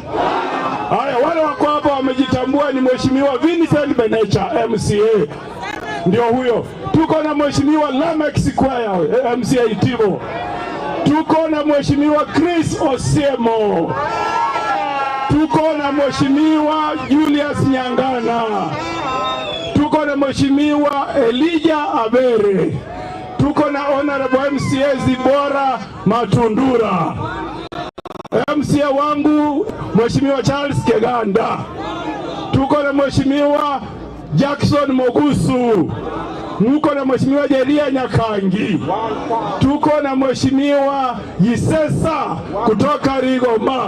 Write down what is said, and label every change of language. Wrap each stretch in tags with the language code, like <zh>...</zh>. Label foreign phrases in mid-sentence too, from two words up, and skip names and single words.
<sw>Haya, wale wako hapa wamejitambua, ni Mheshimiwa Vincent Benecha MCA, ndio huyo. Tuko na Mheshimiwa Lameck Sikwaya MCA Itibo. Tuko na Mheshimiwa Chris Osiemo. Tuko na Mheshimiwa Julius Nyangana. Tuko na Mheshimiwa Elijah Abere. Tuko na Honorable MCA Zibora Matundura. MCA wangu Mheshimiwa Charles Keganda. Tuko na Mheshimiwa Jackson Mogusu. Tuko na Mheshimiwa Jeria Nyakangi. Tuko na Mheshimiwa Yisesa kutoka Rigoma.</sw>